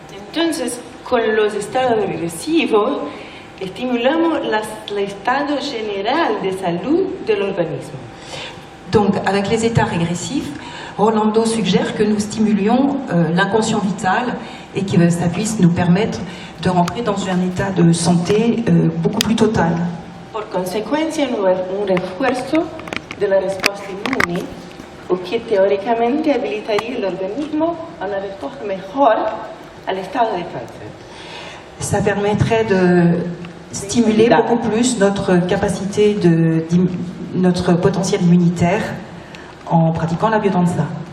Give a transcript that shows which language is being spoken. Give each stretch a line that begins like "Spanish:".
Spanish: Entonces, con los estados regresivos, estimulamos
French: l'état général de
Spanish: salud de l'organisme.
French: Donc, avec les états régressifs, Rolando suggère que nous stimulions l'inconscient vital et que ça puisse nous permettre de rentrer dans un état de santé beaucoup plus total.
Spanish: Por consecuencia, un refuerzo de la respuesta inmune, o que teóricamente habilitaría el organismo a una respuesta mejor al estado de cáncer.
French: Ça permettrait de stimuler beaucoup plus notre capacité notre potentiel immunitaire en pratiquant la biodanza.